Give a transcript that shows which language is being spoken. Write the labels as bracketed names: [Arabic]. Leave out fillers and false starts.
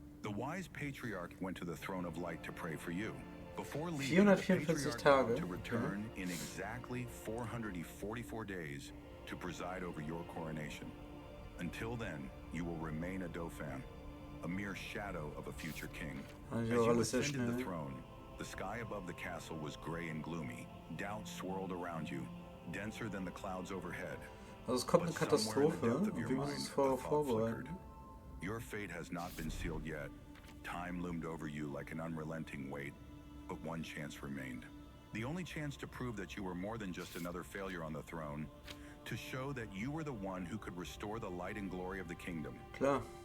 [English] The wise patriarch went to the throne of light to pray for you. Before leaving, the patriarch vowed to return in exactly 444 days to preside over your coronation. Until then, you will remain a dauphin, a mere shadow of a future king. As you ascended the throne, the sky above the castle was gray and gloomy. Doubt swirled around you, denser than the clouds overhead. [German] Also es kommt eine Katastrophe und wir müssen uns vorbereiten. [English] Your fate has not been sealed yet. Time loomed over you like an unrelenting weight, but one chance remained. The only chance to prove that you were more than just another failure on the throne, to show that you were the one who could restore the light and glory of the kingdom. [German] Klar.